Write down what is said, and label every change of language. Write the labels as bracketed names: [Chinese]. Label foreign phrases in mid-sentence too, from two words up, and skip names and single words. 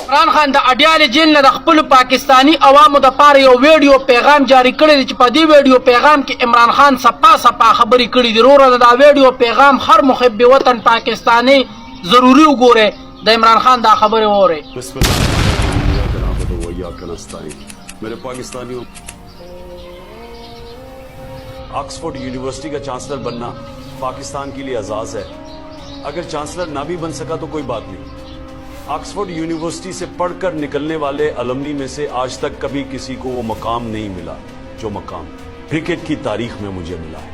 [Pashto] عمران خان د اډیال جیل نه د خپل پاکستانی عوامو د پاره یو ویډیو پیغام جاری کړی دی چې په دې ویډیو پیغام کې عمران خان صفا خبرې کړې دي. وروره دا ویډیو پیغام هر محب وطن پاکستانی ضروری وګوره. د عمران خان دا خبرې وره. [Urdu] میرے پاکستانیوں، آکسفورڈ یونیورسٹی کا چانسلر بننا پاکستان کے لیے اعزاز ہے. اگر چانسلر نہ بھی بن سکا تو کوئی بات نہیں. آکسفورڈ یونیورسٹی سے پڑھ کر نکلنے والے الومنی میں سے آج تک کبھی کسی کو وہ مقام نہیں ملا جو مقام کرکٹ کی تاریخ میں مجھے ملا ہے.